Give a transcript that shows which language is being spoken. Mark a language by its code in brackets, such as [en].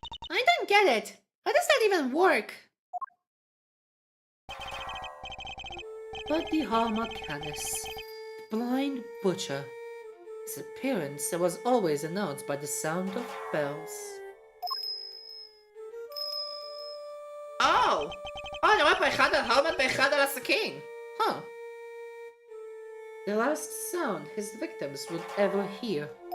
[en] I don't get it. How does that even work? But the Harma Canis, the blind butcher, his appearance was always announced by the sound of bells. Oh! [he] אני רואה פה אחד על הלמט ואחד על הסכין. Huh. [en] The last sound his victims would ever hear.